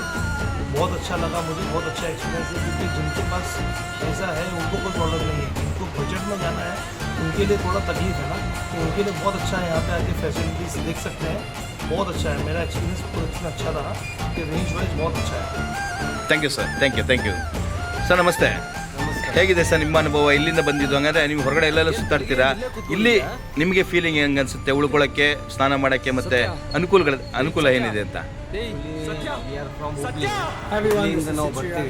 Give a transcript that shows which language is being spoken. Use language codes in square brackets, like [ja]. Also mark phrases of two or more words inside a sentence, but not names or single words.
[hi] बहुत अच्छा लगा मुझे, बहुत अच्छा एक्सपीरियंस है. क्योंकि जिनके पास पैसा है उनको कोई प्रॉब्लम नहीं है. जिनको बजट में जाना है उनके लिए थोड़ा तकलीफ है ना, तो उनके लिए बहुत अच्छा है. यहाँ पे आके फैसिलिटीज देख सकते हैं, बहुत अच्छा है. मेरा एक्सपीरियंस पूरा इतना अच्छा रहा कि [en] range wise [hi] बहुत अच्छा है. [en] thank you sir, thank you sir. [kn] ನಮಸ್ತೆ. ಹೇಗಿದೆ ಸರ್ ನಿಮ್ಮ ಅನುಭವ? ಇಲ್ಲಿಂದ ಬಂದಿದ್ದು ಹಂಗಂದ್ರೆ ನೀವು ಹೊರಗಡೆ ಎಲ್ಲೆಲ್ಲ ಸುತ್ತಾಡ್ತೀರಾ, ಇಲ್ಲಿ ನಿಮಗೆ ಫೀಲಿಂಗ್ ಹೆಂಗೆ ಅನಿಸುತ್ತೆ? ಉಳ್ಕೊಳ್ಳೋಕ್ಕೆ, ಸ್ನಾನ ಮಾಡೋಕ್ಕೆ ಮತ್ತು ಅನುಕೂಲ ಏನಿದೆ ಅಂತ? ಇಲ್ಲಿಂದ ನಾವು ಬರ್ತೀವಿ.